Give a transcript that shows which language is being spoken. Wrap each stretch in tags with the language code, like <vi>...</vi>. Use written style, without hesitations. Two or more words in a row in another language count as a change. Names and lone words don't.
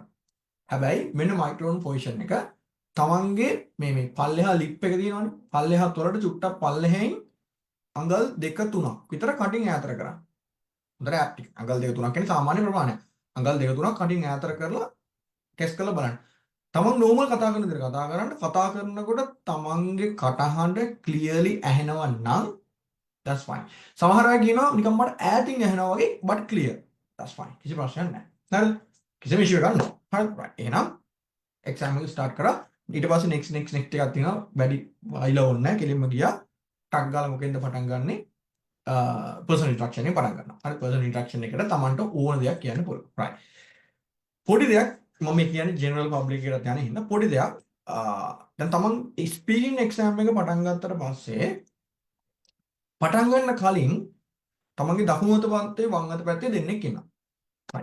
<si>හැබැයි මෙන්න</si> <en>microphone position</en> <si>එක තමන්ගේ මේ පල්ලෙහා ලිප් එක තියෙනවනේ පල්ලෙහා තොලට චුට්ටක් පල්ලෙහෙන් අඟල් 2 3ක් විතර කටින් ඈතර කරන්න. හොඳට ඇක්ටිව්. අඟල් 2 3ක් කියන්නේ සාමාන්‍ය ප්‍රමාණයක්. අඟල් 2 3ක් කටින් ඈතර කරලා ටෙස්ට් කරලා බලන්න. තමන් නෝමල් කතා කරන විදිහට කතා කරනකොට තමන්ගේ කටහඬ ක්ලියර්ලි ඇහෙනවා නම්</si> <en>that's fine.</en> <si>සමහර අය කියනවා නිකන් මට ඈතින් ඇහෙනවා වගේ</si> <en>but clear. that's fine.</en> <si>කිසි ප්‍රශ්නයක් නැහැ. හරිද? කිසිම issue එකක් නැහැ. හරි. right. එහෙනම් exam එක start කරා. ඊට පස්සේ next එකක් තියෙනවා. වැඩි වයිලා ඕනේ නැහැ. කෙලින්ම ගියා. ටක් ගාලා මොකෙන්ද පටන් ගන්නෙ?</si> <en>personal introduction</en> <si>එකෙන් පටන් ගන්නවා. හරි.</si> <en>personal introduction</en> <si>එකට Tamanට ඕන දෙයක් කියන්න පුළුවන්. right. පොඩි දෙයක් මම මේ කියන්නේ</si> <en>general public</en> <si>එකට යන හින්දා පොඩි දෙයක් දැන් Taman</si> <en>speaking exam</en> <si>එක පටන් ගත්තට පස්සේ පටන් ගන්න කලින් තමන්ගේ දකුණු අත පැත්තේ වම් අත පැත්තේ දෙන්නෙක් ඉන්නවා. හරි.</si>